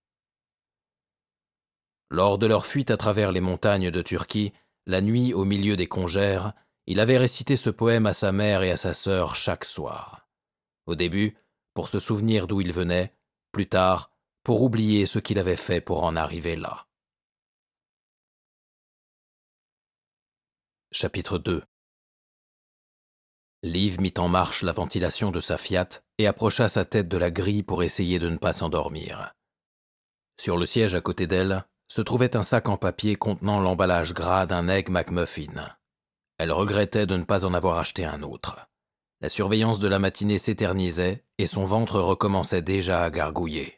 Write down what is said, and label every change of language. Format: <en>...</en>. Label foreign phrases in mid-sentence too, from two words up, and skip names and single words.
<fr>Lors de leur fuite à travers les montagnes de Turquie, la nuit au milieu des congères, il avait récité ce poème à sa mère et à sa sœur chaque soir. Au début, pour se souvenir d'où il venait, plus tard, pour oublier ce qu'il avait fait pour en arriver là. Chapitre 2. Liv mit en marche la ventilation de sa Fiat et approcha sa tête de la grille pour essayer de ne pas s'endormir. Sur le siège à côté d'elle se trouvait un sac en papier contenant l'emballage gras d'un Egg McMuffin. Elle regrettait de ne pas en avoir acheté un autre. La surveillance de la matinée s'éternisait et son ventre recommençait déjà à gargouiller.</fr>